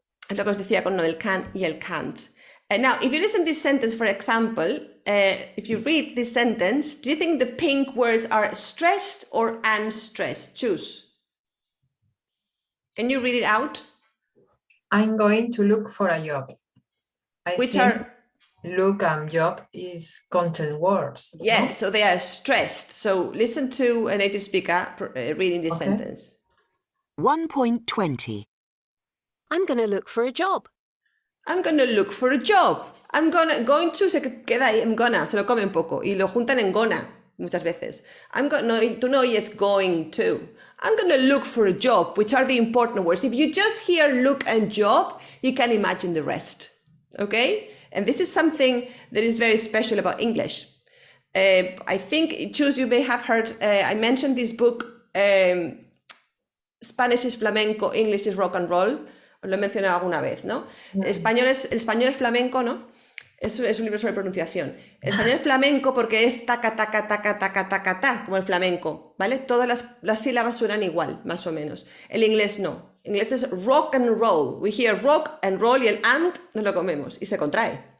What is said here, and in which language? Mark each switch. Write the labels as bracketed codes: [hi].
[es] Lo que os decía con lo del can y el can't. [en] Now, if you listen to this sentence, for example, if you read this sentence, do you think the pink words are stressed or unstressed? Choose. Can you read it out? I'm going to look for a job. Which are? Look and job is content words. Yes, no? so they are stressed. So listen to a native speaker reading this sentence. 1.20. I'm going to look for a job. I'm going to look for a job. [es] Going to se queda ahí, [en] I'm gonna, [es] se lo come un poco y lo juntan en gonna muchas veces. [en] To know yes, going to. I'm going to look for a job, which are the important words. If you just hear look and job, you can imagine the rest. Okay, and this is something that is very special about English. I think, Chus, you may have heard, I mentioned this book, Spanish is flamenco, English is rock and roll. [es] Os lo he mencionado alguna vez, ¿no? El español es flamenco, ¿no? Es un libro sobre pronunciación. El español es flamenco porque es taca, taca, taca, taca, taca, ta, como el flamenco, ¿vale? Todas las sílabas suenan igual, más o menos. El inglés no. El inglés es rock and roll. [en] We hear [es] rock and roll y el and nos lo comemos y se contrae.